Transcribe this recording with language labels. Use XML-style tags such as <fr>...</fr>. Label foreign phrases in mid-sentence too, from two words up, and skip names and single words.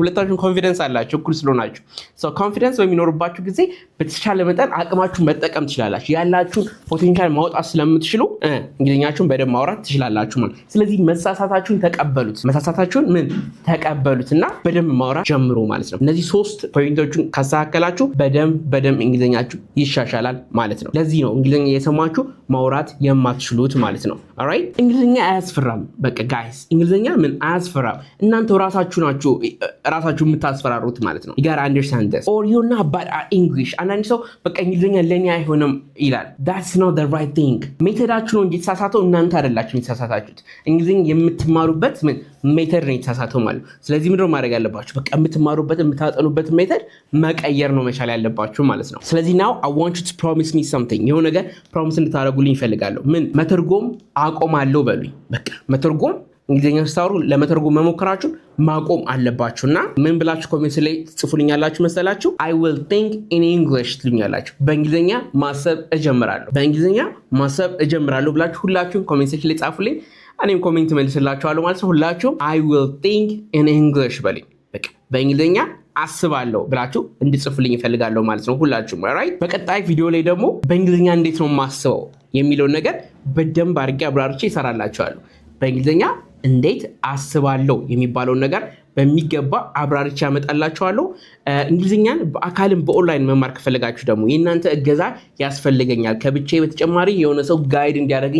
<am>ሁለታችሁን ኮንፊደንስ አላችሁ እኩል ስለሆናችሁ። ሶ ኮንፊደንስ በሚኖርባችሁ ጊዜ በተቻለ መጠን አቅማችሁን መጠቀም ትችላላችሁ። ያላችሁን ፖቴንሻል ማውጣት ስለምትችሉ እንግሊዝኛችሁን በደንብ ማውራት ትችላላችሁ ማለት። ስለዚህ መሳሳታችሁን ተቀበሉት። መሳሳታችሁን ተቀበሉትና በደንብ ማውራት ጀምሩ ማለት ነው። እነዚህ ሶስት ፖይንቶችን ካስተካከላችሁ በደንብ እንግሊዝኛችሁ ይሻሻላል ማለት ነው። ለዚህ ነው እንግሊዝኛ የሰማችሁ ማውራት የማትችሉት ማለት ነው። ኦልራይት እንግሊዝኛ አያስፈራም። በቃ ጋይስ እንግሊዝኛ ምን አያስፈራም። እናንተ ራሳችሁ ናችሁ የምታስፈራሩት ማለት ነው።</am> <en>you gotta understand this or you're not bad at English።</en> <am>አንዳንድ ሰው በቃ እንግሊዝኛ ለኔ አይሆንም ይላል።</am> <en>that's not the right thing።</en> <am>ሜተዳችሁ ነው እንጂ የተሳሳተው እናንተ አይደላችሁ የተሳሳታችሁት። እንግሊዝኛ የምትማሩበት ሜተድ ነው የተሳሳተው ማለት ነው። ስለዚህ ምንድነው ማድረግ ያለባችሁ? በቃ የምትማሩበት የምታጠኑበት ሜተድ መቀየር ነው መቻል ያለባችሁ ማለት ነው። ስለዚህ</am> <en>now I want you to promise me something።</en> <am>የሆነ ነገር ፕሮሚስ እንድታደርጉልኝ እፈልጋለሁ። ምን? መተርጎም አቆማለሁ በሉኝ። በቃ መተርጎም እንግሊዝኛ ስታወሩ ለመተርጎም መሞከራችሁን ማቆም አለባችሁና ምን ብላችሁ ኮሜንት ላይ ጽፉልኛላችሁ መሰላችሁ?</am> <en>I will think in English</en> <am>ትሉኛላችሁ። በእንግሊዝኛ ማሰብ እጀምራለሁ ብላችሁ ሁላችሁም</am> <en>comment section</en> <am>ላይ ጻፉልኝ። እኔም ኮሜንት መልስላችኋለሁ ማለት ነው። ሁላችሁም</am> <en>I will think in English</en> <am>በሉኝ። በቃ በእንግሊዝኛ አስባለሁ ብላችሁ እንድጽፉልኝ እፈልጋለሁ ማለት ነው ሁላችሁም። ኦልራይት በቀጣይ ቪዲዮ ላይ ደግሞ በእንግሊዝኛ እንዴት ነው ማስበው የሚለው ነገር በደንብ አድርጌ አብራርቼ እሰራላችኋለሁ። በእንግሊዝኛ እንዴት አስባለሁ የሚባለውን ነገር በሚገባ አብራርቼ አመጣላችኋለሁ። እንግሊዝኛን በአካልም በኦንላይን መማር ከፈለጋችሁ ደግሞ የእናንተ እገዛ ያስፈልገኛል፣ ከብቻዬ በተጨማሪ የሆነ ሰው ጋይድ እንዲያደርገኝ</am>